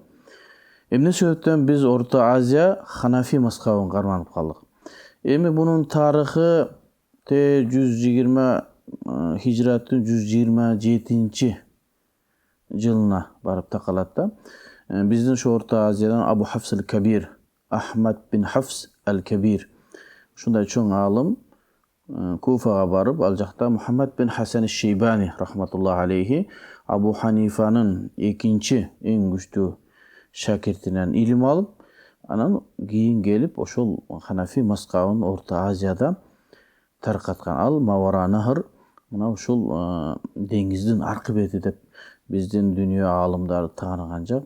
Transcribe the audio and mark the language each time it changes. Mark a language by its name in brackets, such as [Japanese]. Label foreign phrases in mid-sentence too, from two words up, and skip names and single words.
[Kyrgyz] Эмне себептен биз Орто Азия Ханафи мазхабын карманып калдык? Эми бунун тарыхы 120 хижраттын 127 жылына барып такалат да. Биздин ошо Орто Азиядан Абу Хафс аль-Кабир, Ахмад бин Хафс аль-Кабир ушундай чоң аалым Куфага барып, ал жакта Мухаммад бин Хасан аш-Шейбани [Arabic] رحمة الله عليه [Kyrgyz] Абу Ханифанын экинчи эң күчтүү шакиртинен илим алып, анан кийин келип ошол Ханафи мазхабын Орто Азияда таркаткан. Ал Мавара Нахр, мына ушул деңиздин аркы бети деп биздин дүйнө аалымдары тааныган жак.